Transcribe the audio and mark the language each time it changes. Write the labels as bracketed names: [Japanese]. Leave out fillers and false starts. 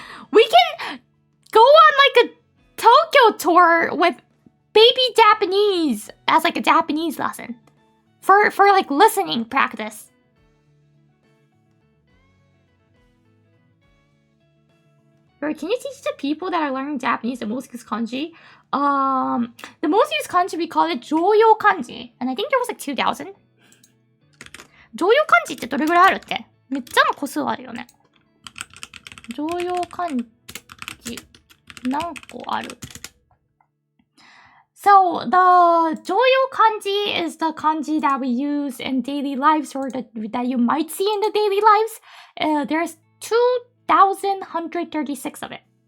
[English] We can go on like a Tokyo tour with baby Japanese as like a Japanese lesson for like listening practice. Or can you teach the people that are learning Japanese the most used kanji? The most used kanji, we call it Joyo kanji, and I think there was like 2,000. [Japanese] Joyo kanji ってどれぐらいあるって？めっちゃの個数あるよね。 Joyo kanji 何個ある？ [English] So the Joyo kanji is the kanji that we use in daily lives, or that you might see in the daily lives. There's 2,136 of it.